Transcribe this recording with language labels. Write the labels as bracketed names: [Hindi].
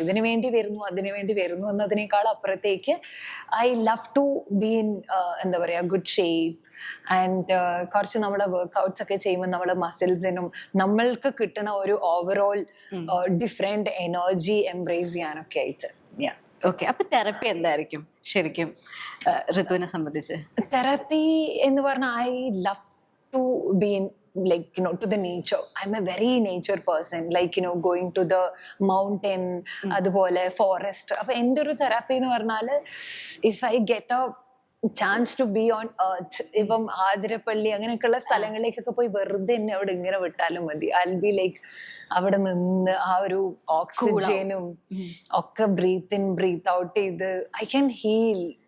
[Malayalam] ഇതിനു വേണ്ടി വരുന്നു അതിനു വേണ്ടി വരുന്നു എന്നതിനേക്കാൾ അപ്പുറത്തേക്ക് [English] I love to be in [Malayalam] എന്താ പറയാ ഗുഡ് ഷേപ്പ്. ആൻഡ് കുറച്ച് നമ്മുടെ വർക്ക്ഔട്ട്സ് ഒക്കെ ചെയ്യുമ്പോൾ നമ്മുടെ മസിൽസിനും നമ്മൾക്ക് കിട്ടുന്ന ഒരു ഓവറോൾ ഡിഫറെന്റ് എനർജി എംബ്രേസ് ചെയ്യാനൊക്കെ ആയിട്ട്. ഓക്കെ. അപ്പൊ തെറപ്പി എന്തായിരിക്കും ശരിക്കും ഋതുവിനെ സംബന്ധിച്ച്? തെറപ്പി എന്ന് പറഞ്ഞാൽ [English] I love to be in, like, you know, to the nature. I'm a very nature person, like, you know, going to the mountain, [Malayalam] അതുപോലെ [English] forest. [Malayalam] അപ്പൊ എൻ്റെ ഒരു തെറാപ്പി എന്ന് പറഞ്ഞാല് [English] if I get a chance to be on earth, [Malayalam] ഇപ്പം ആതിരപ്പള്ളി അങ്ങനെയൊക്കെയുള്ള സ്ഥലങ്ങളിലേക്കൊക്കെ പോയി വെറുതെ എന്നെ അവിടെ ഇങ്ങനെ വിട്ടാലും മതി. [English] I'll be like [Malayalam] അവിടെ നിന്ന് ആ ഒരു ഓക്സിജനും ഒക്കെ ബ്രീത്ത് ഇൻ ബ്രീത്ത് ഔട്ട് ചെയ്ത് [English] I can heal.